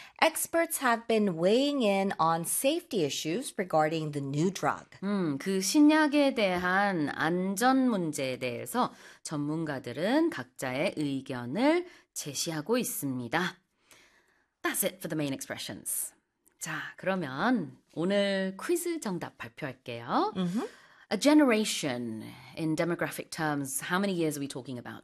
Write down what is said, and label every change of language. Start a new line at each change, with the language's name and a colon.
English: Experts have been weighing in on safety issues regarding the new drug.
Korean: 그 신약에 대한 안전 문제에 대해서 전문가들은 각자의 의견을 제시하고 있습니다.
English: That's it for the main expressions.
Korean: 자, 그러면 오늘 퀴즈 정답 발표할게요.
English: A generation in demographic terms, how many years are we talking about?